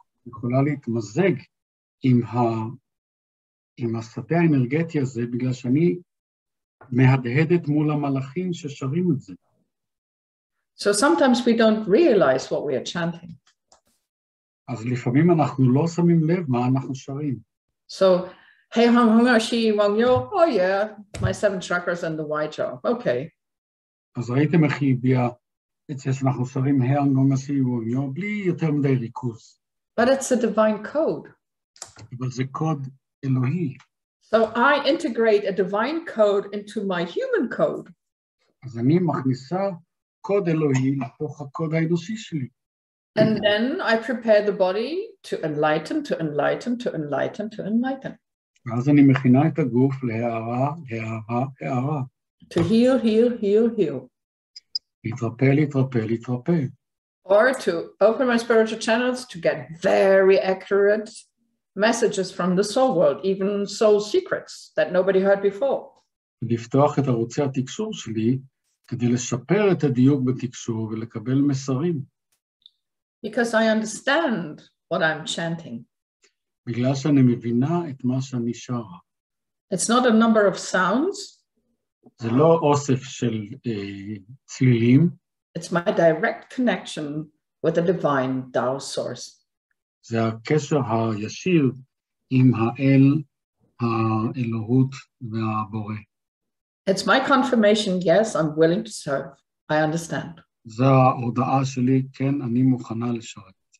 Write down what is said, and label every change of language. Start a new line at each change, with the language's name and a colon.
Hebrew: יכולה להתמזג עם השדה האנרגטי הזה, בגלל שאני מהדהדת מול המלאכים ששרים את זה.
English: So sometimes we don't realize what we are chanting.
Hebrew: אז לפעמים אנחנו לא שמים לב מה אנחנו שרים.
English: So, hey, shi wang yo, oh yeah, my 7 chakras and the white jaw, okay.
Hebrew: אז ראיתם איך היא הביאה את זה שאנחנו שרים היאנגונגשי ווגיו, בלי יותר מדי ריכוז.
English: But it's a divine code.
Hebrew: אבל זה קוד אלוהי.
English: So I integrate a divine code into my human code.
Hebrew: אז אני מכניסה קוד אלוהי לתוך הקוד האנושי שלי.
English: And then I prepare the body to enlighten, to enlighten, to enlighten, to enlighten.
Hebrew: ואז אני מכינה את הגוף להערה, להערה, להערה.
English: To heal, heal, heal, heal.
Hebrew: להתרפא, להתרפא, להתרפא.
English: Or to open my spiritual channels to get very accurate messages from the soul world, even soul secrets that nobody heard before.
Hebrew: לפתוח את ערוצי התקשור שלי כדי לשפר את הדיוק בתקשור ולקבל מסרים.
English: Because I understand what I'm chanting.
Hebrew: בגלל שאני מבינה את מה שאני שרה.
English: It's not a number of sounds.
Hebrew: זה לא אוסף של צלילים.
English: It's my direct connection with the divine Tao source.
Hebrew: זה הקשר הישיר עם האלוהות והבורא.
English: It's my confirmation, yes, I'm willing to serve. I understand.
Hebrew: זו ההודעה שלי, כן, אני מוכנה לשרת.